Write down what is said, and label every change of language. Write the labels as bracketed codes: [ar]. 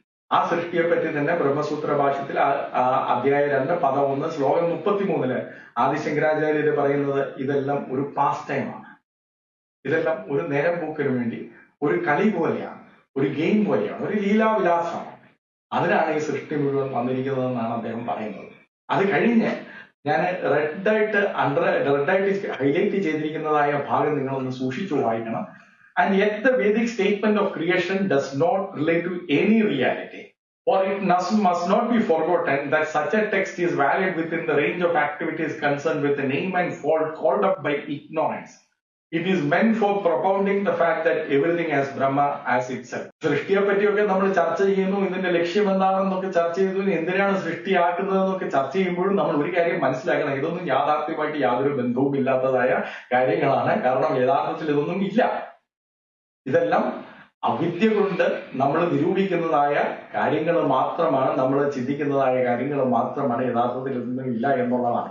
[ml] ആ സൃഷ്ടിയെ പറ്റി തന്നെ ബ്രഹ്മസൂത്ര ഭാഷ്യത്തിൽ അധ്യായം 2 പദം 1 ശ്ലോകം 33 ആദിശങ്കരാചാര്യര് പറയുന്നത്, ഇതെല്ലാം ഒരു പാസ് ടൈമാണ്, ഇതെല്ലാം ഒരു നേരം പോക്കിന് വേണ്ടി ഒരു കളി പോലെയാണ്, ഒരു ഗെയിം പോലെയാണ്, ഒരു ലീലാവിലാസമാണ്. അതിനാണ് ഈ സൃഷ്ടി മുഴുവൻ വന്നിരിക്കുന്നതെന്നാണ് അദ്ദേഹം പറയുന്നത്. അത് കഴിഞ്ഞ് ഞാൻ റെഡായിട്ട് ഹൈലൈറ്റ് ചെയ്തിരിക്കുന്നതായ ഭാഗം നിങ്ങളൊന്ന് സൂക്ഷിച്ചു വായിക്കണം. [en] And yet the Vedic statement of creation does not relate to any reality. For it must not be forgotten that such a text is valid within the range of activities concerned with the name and fault called up by ignorance. It is meant for propounding the fact that everything has Brahma as itself. [ml] സൃഷ്ടിയെ പറ്റിയൊക്കെ നമ്മൾ ചർച്ച ചെയ്യുന്നു, ഇതിന്റെ ലക്ഷ്യം എന്താണെന്നൊക്കെ ചർച്ച ചെയ്തു, എന്തിനാണ് സൃഷ്ടിയാക്കുന്നതെന്നൊക്കെ ചർച്ച ചെയ്യുമ്പോഴും നമ്മൾ ഒരു കാര്യം മനസ്സിലാക്കണം, ഇതൊന്നും യാഥാർത്ഥ്യമായിട്ട് യാതൊരു ബന്ധവും ഇല്ലാത്തതായ കാര്യങ്ങളാണ്. കാരണം യഥാർത്ഥത്തിൽ ഇതൊന്നും ഇല്ല. ഇതെല്ലാം അവിദ്യ കൊണ്ട് നമ്മൾ നിരൂപിക്കുന്നതായ കാര്യങ്ങൾ മാത്രമാണ്, നമ്മൾ ചിന്തിക്കുന്നതായ കാര്യങ്ങൾ മാത്രമാണ്, യഥാർത്ഥത്തിൽ ഇതൊന്നും ഇല്ല എന്നുള്ളതാണ്.